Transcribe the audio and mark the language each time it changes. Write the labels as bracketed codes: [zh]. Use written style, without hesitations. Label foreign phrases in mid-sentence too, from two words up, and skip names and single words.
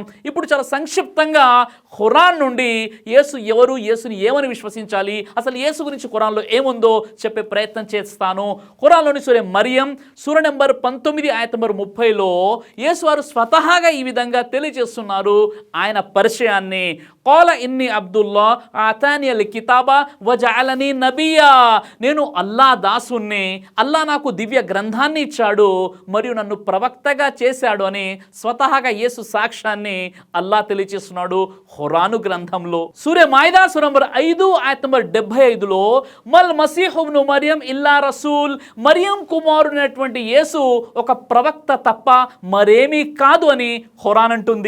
[te] ఇప్పుడు చాలా సంక్షిప్తంగా ఖురాన్ నుండి యేసు ఎవరు, యేసుని ఏమని విశ్వసించాలి, అసలు యేసు గురించి ఖురాన్లో ఏముందో చెప్పే ప్రయత్నం చేస్తాను. ఖురాన్లోని సూర మరియం సూర నెంబర్ 19 ఆయత నెంబర్ 30లో యేసు వారు స్వతహాగా ఈ విధంగా తెలియజేస్తున్నారు ఆయన పరిచయాన్ని. [ar] قال إني عبد الله آتاني الكتاب وجعلني نبيا. [te] నేను అల్లా దాసుని, అల్లా నాకు దివ్య గ్రంథాన్ని ఇచ్చాడు మరియు నన్ను ప్రవక్తగా చేశాడు అని స్వతహాగా యేసు సాక్ష్యాన్ని అల్లా తెలియజేస్తున్నాడు ఖురాను గ్రంథంలో. సూర మాయిదా సూర నంబర్ 5 ఆయత నంబర్ 75లో [ar] ما المسيح ابن مريم إلا رسول, [te] మరియం కుమారుడైనటువంటి యేసు ఒక ప్రవక్త తప్ప మరేమీ కాదు అని ఖురాన్ అంటుంది.